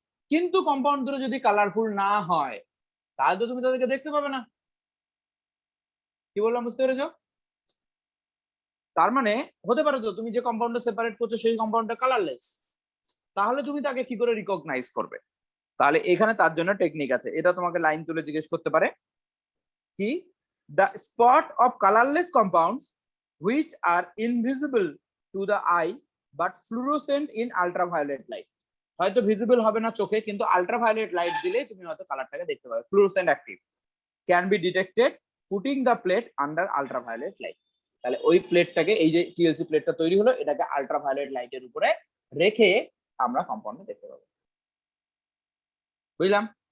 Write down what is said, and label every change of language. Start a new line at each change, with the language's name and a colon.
Bangla: কিন্তু কম্পাউন্ড দুটো যদি কালারফুল না হয় তাহলে তো তুমি তাদেরকে দেখতে পাবে না। কি বললাম বুঝতে পেরেছো? তার মানে হতে পারে তো তুমি যে কম্পাউন্ডটা সেপারেট করছো সেই কম্পাউন্ডটা কালারলেস, তাহলে তুমি তাকে কি করে রিকগনাইজ করবে? তাহলে এখানে তার জন্য টেকনিক আছে, এটা তোমাকে লাইন তুলে জিজ্ঞেস করতে পারে কি,
English: the spot of colorless compounds which are invisible to the eye but fluorescent in ultraviolet light।
Bangla: হয়তো ভিজিবল হবে না চোখে, কিন্তু আলট্রাভায়োলেট লাইট দিলে তুমি হয়তো কালারটাকে দেখতে পাবে, fluorescent active,
English: Can be detected putting the plate under ultraviolet light.
Bangla: তাহলে ওই প্লেটটাকে, এই যে টিএলসি প্লেটটা তৈরি হলো, এটাকে আলট্রাভায়োলেট লাইটের উপরে রেখে আমরা কম্পাউন্ডে দেখতে পাবো। বুঝলাম?